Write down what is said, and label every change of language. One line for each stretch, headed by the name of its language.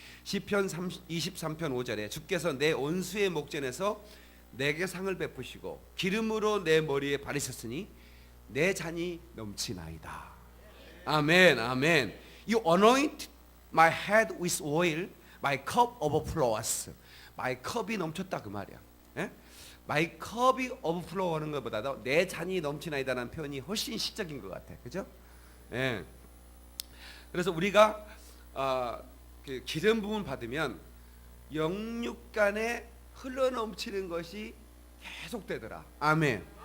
Korean: 시편 23편 5절에 주께서 내 온수의 목전에서 내게 상을 베푸시고 기름으로 내 머리에 바르셨으니 내 잔이 넘치나이다. 아멘, 아멘.
English: You anoint my head with oil, my cup overflows. My cup
Korean: 이 넘쳤다 그 말이야. 예? My cup이 overflow하는 것보다도 내 잔이 넘치나이다라는 표현이 훨씬 시적인 것 같아, 그죠? 예. 그래서 우리가 그 기름 부음을 받으면 영육간에 흘러 넘치는 것이 계속되더라. 아멘.